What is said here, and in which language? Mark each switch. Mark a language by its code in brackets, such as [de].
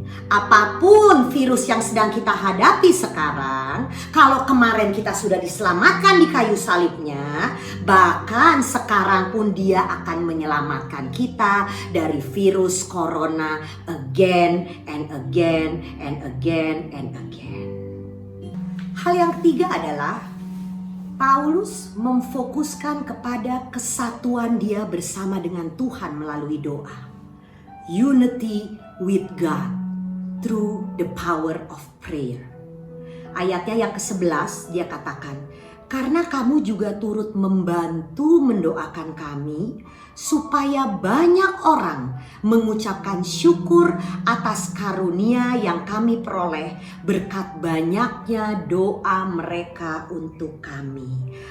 [id] Apapun virus yang sedang kita hadapi sekarang, kalau kemarin kita sudah diselamatkan di kayu salibnya, bahkan sekarang pun dia akan menyelamatkan kita dari virus corona [en] again and again and again [id] and again. Hal yang ketiga adalah Paulus memfokuskan kepada kesatuan dia bersama dengan Tuhan melalui doa. [en] Unity with God through the power of prayer. [id] Ayatnya yang ke-11 dia katakan, karena kamu juga turut membantu mendoakan kami supaya banyak orang mengucapkan syukur atas karunia yang kami peroleh berkat banyaknya doa mereka untuk kami.